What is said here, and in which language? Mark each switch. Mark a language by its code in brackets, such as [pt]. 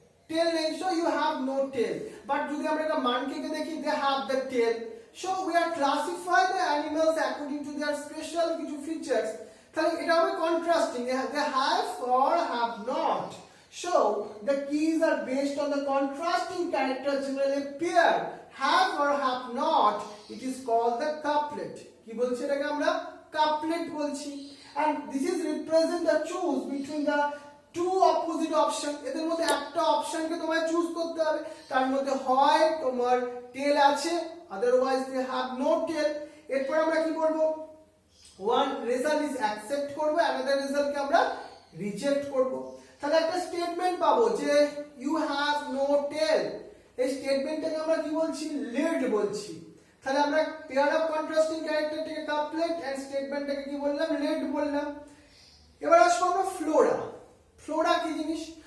[en] Tail নেই, so you have no tail. But [bn] যদি আমরা একটা মানকিকে দেখি, [en] They have the tail. So we are classify the animals according to their special [bn] কিছু [en] features. [bn] তাহলে এটা হবে [en] contrasting, they have or have not. So the keys are based on the contrasting characters generally pair, have or have not. It is called the couplet. [bn] কি বলছি এটাকে আমরা? couplet বলছি। [en] And this is represent the choose between the two opposite option. [bn] এদের মধ্যে একটা অপশনকে তোমায় choose করতে হবে, তার মধ্যে হয় তোমার টেল আছে, [en] otherwise they have no tail. [bn] এরপর আমরা কি করব? [en] one result is accept করব, another result [bn] কে আমরা রিজেক্ট করব। তাহলে একটা স্টেটমেন্ট পাবো যে [en] you have no tail, [bn] এই স্টেটমেন্টটাকে আমরা কি বলছি? lead বলছি। তাহলে আমরা pair of contrasting ক্যারেক্টারটাকে couplet and স্টেটমেন্টটাকে কি বললাম? lead বললাম। এবার আসবো আমরা ফ্লোরা। ফ্লোরা কি জিনিস?